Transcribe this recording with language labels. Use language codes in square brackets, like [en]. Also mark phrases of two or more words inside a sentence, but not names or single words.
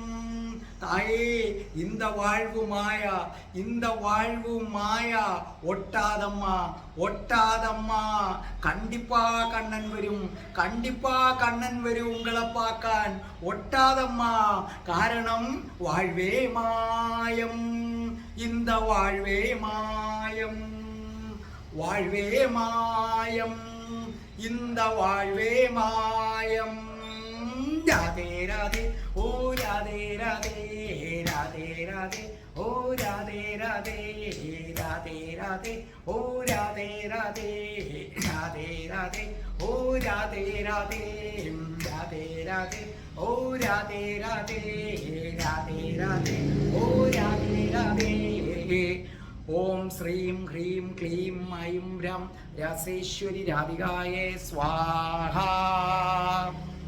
[ta] தாயே இந்த வாழ்வு மாயா இந்த வாழ்வு மாயா ஒட்டாதம்மா ஒட்டாதம்மா கண்டிப்பா கண்ணன் வரும் கண்டிப்பா கண்ணன் வரும் உங்களை பார்ക്കാൻ ஒட்டாதம்மா காரணம் வாழ்வே மாயம் இந்த வாழ்வே மாயம் வாழ்வே மாயம் இந்த வாழ்வே மாயம் [sa] രാധേ രാധേ ഓ രാധേ രാധേ രാധേ രാധേ ഓ രാധേ രാധേ രാധേ രാധേ ഓ രാധേ രാധേ രാധേ രാധേ ഓ രാധേ രാധേ രാധേ രാധേ ഓ രാധേ രാധേ രാധേ രാധേ ഓ രാധേ രാധേ ഓം ശ്രീം ഹ്രീം ക്ലീം ഐം രം രസേശ്വരി രാധികായേ സ്വാഹ